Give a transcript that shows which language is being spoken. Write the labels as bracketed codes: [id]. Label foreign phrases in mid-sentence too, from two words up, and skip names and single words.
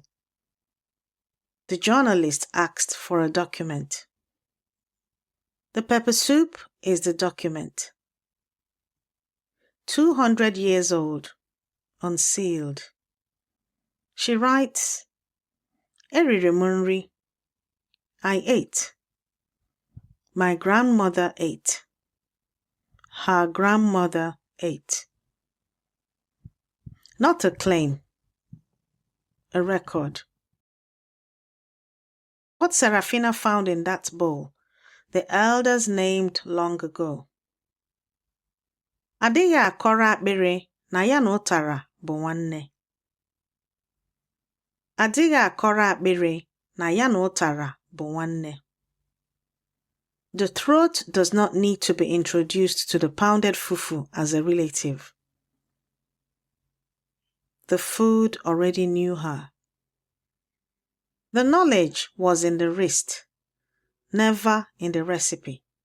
[en] The journalist asked for a document. The pepper soup is the document. 200 years old, unsealed. She writes, [ig] Eriri m nri. [en] I ate. My grandmother ate. Her grandmother ate. Not a claim, a record. What Serafina found in that bowl, the elders named long ago. [ig] Adịghị akọrọ akpịrị na ya na ụtara bụ nwanne. Adịghị akọrọ akpịrị na ya na ụtara bụ nwanne. [en] The throat does not need to be introduced to the pounded fufu as a relative. The food already knew her. The knowledge was in the wrist, never in the recipe.